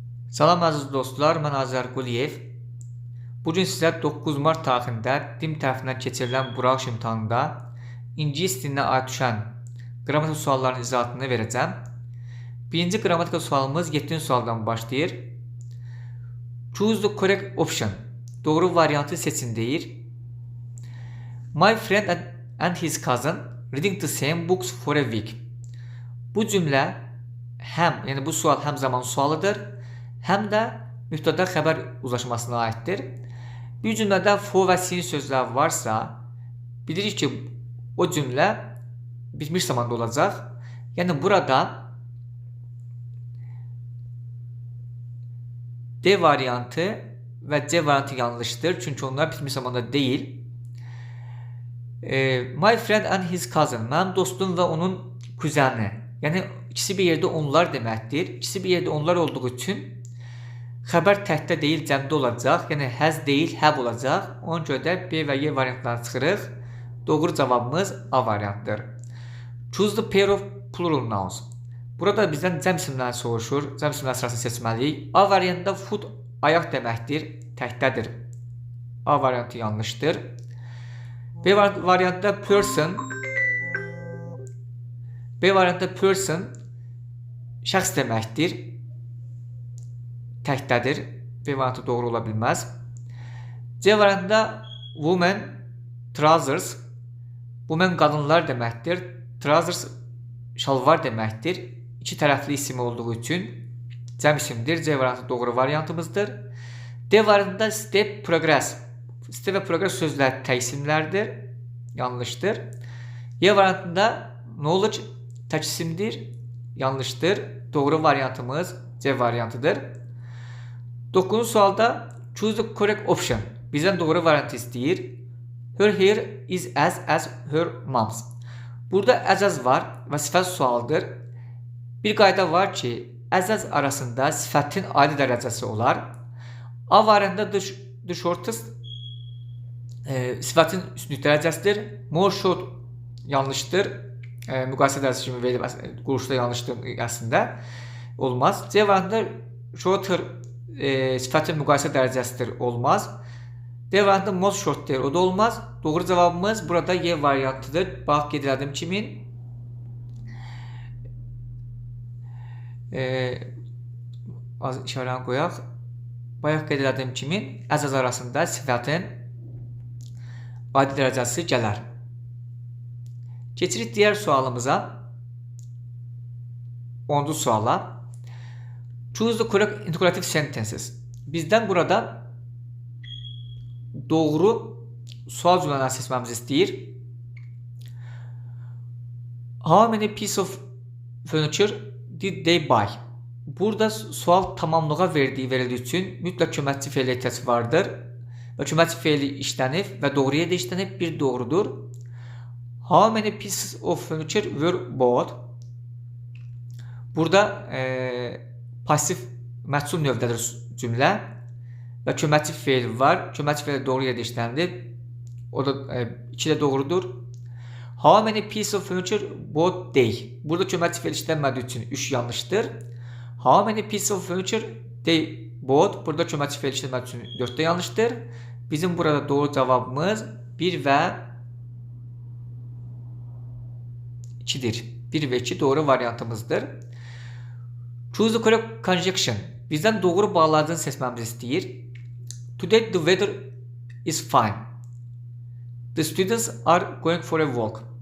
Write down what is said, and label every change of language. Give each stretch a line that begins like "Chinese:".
Azerbaijani: Salam əziz dostlar, mən Azər Quliyev. Bugün sizə 9 mart tarixində DİM tərəfindən keçirilən buraxılış imtahanında ingilis dilinə aid düşən qrammatik sualların izahatını verəcəm. Birinci qrammatik sualımız 7-ci sualdan başlayır.
English: Choose the correct option.
Azerbaijani: Doğru variantı seçin deyir.
English: My friend and his cousin reading the same books for a week.
Azerbaijani: Bu cümlə yəni bu sual həm zaman sualıdır, həm də mübtəda xəbər uzlaşmasına aiddir. Bir cümlədə for və sin sözləri varsa, bilirik ki, o cümlə bitmiş zamanda olacaq. Yəni burada D variantı və C variantı yanlışdır, çünki onlar bitmiş zamanda deyil.
English: My friend and his cousin,
Azerbaijani: mənim dostum və onun kuzəni. Yəni ikisi bir yerdə onlar deməkdir. İkisi bir yerdə onlar olduğu üçün xəbər təkdə deyil, cəmdə olacaq. Yəni həz deyil, həb olacaq. Ona görə də B və Y variantlarını çıxırıq. Doğru cavabımız A variantıdır.
English: Choose the pair of plural nouns.
Azerbaijani: Burada bizdən cəm isimləri soruşur. Cəm isimləri sırasını seçməliyik. A variantında foot ayaq deməkdir, təkdədir. A variantı yanlışdır. B variantında person şəxs deməkdir, təkdədir. B variantı doğru ola bilməz. C variantında woman, trousers. Woman qadınlar deməkdir. Trousers şalvar deməkdir. İki tərəfli isim olduğu üçün cəm isimdir. C variantı doğru variantımızdır. D variantında step, progress. Step və progress sözləri tək isimlərdir. Yanlışdır. Y variantında knowledge tək isimdir. Yanlışdır. Doğru variantımız C variantıdır. 9-cu sualda
English: choose the correct option.
Azerbaijani: Bizdən doğru variantı istəyir.
English: Her hair is as her mom's.
Azerbaijani: Burada as var və sifət sualdır. Bir qayda var ki, as arasında sifətin adi dərəcəsi olar. A variantında the shortest sifətin üstünlük dərəcəsidir. More short yanlışdır. Müqayisə dərsi kimi verilib, quruluşda yanlışdır əslində. Olmaz. C variantında shorter sifətin müqayisə dərəcəsidir. Olmaz. D variantında most short deyir. O da olmaz. Doğru cavabımız burada Y variantıdır. Bax, qeyd elədim kimin? Az işarəni qoyaq. Bayaq qeyd elədim kimin? Az arasında sifətin adi dərəcəsi gələr. Keçirik digər sualımıza. 10-cu suala.
English: Choose the correct interrogative sentences.
Azerbaijani: Bizdən burada doğru sual cümlələrini seçməmizi istəyir.
English: How many pieces of furniture did they buy?
Azerbaijani: Burada sual tamamlığa verildiyi üçün mütləq köməkçi fe'lə ehtiyac vardır. Və köməkçi fe'li işlənib və doğru yerdə işlənib, bir doğrudur.
English: How many pieces of furniture were bought?
Azerbaijani: Burada pasif məhsul növdədir cümlə və köməkçi fe'l var. Köməkçi fe'l doğru yerdə işlənilib. O da 2 də doğrudur.
English: How many pieces of furniture bought they?
Azerbaijani: Burada köməkçi fe'l işlənmədiyi üçün 3 yanlışdır.
English: How many pieces of furniture they bought?
Azerbaijani: Burada köməkçi fe'l işlənmədiyi üçün 4 də yanlışdır. Bizim burada doğru cavabımız 1 və 2'dir. 1 ve 2 doğru variantımızdır.
English: Choose the correct conjunction.
Azerbaijani: Bizdən doğru bağlacını seçməmizi istəyir.
English: Today the weather is fine. The students are going for a walk.